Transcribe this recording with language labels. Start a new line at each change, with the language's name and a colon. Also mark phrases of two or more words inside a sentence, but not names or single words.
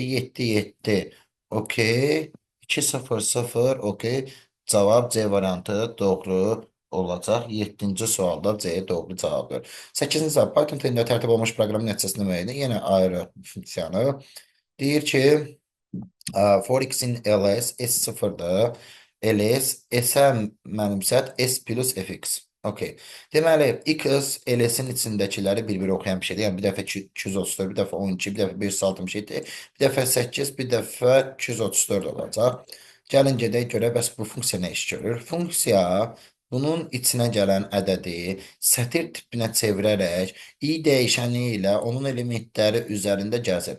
Azerbaijani: 7, 7. Okey. 2, 0, 0. Okey. Cavab C variantı doğru olacaq. 7-ci sualda C doğru cavabdır. 8-ci sual. Python dilində tərtib olunmuş proqramın nəticəsini müəyyən edin. Yenə ayrı funksiyanı. Deyir ki, for x-in ls s0'da ls s-ə mənimsət s plus fx. Okey. Deməli, x ls-in içindəkiləri bir-bir oxuyan bir şeydir. Yəni, bir dəfə 234, bir dəfə 12, bir dəfə 567, bir dəfə 8, bir dəfə 234 olacaq. Gəlin gedək görək, bəs bu funksiya nə iş görür? Funksiya bunun içinə gələn ədədi sətir tipinə çevirərək i dəyişəni ilə onun elementləri üzərində gəzir.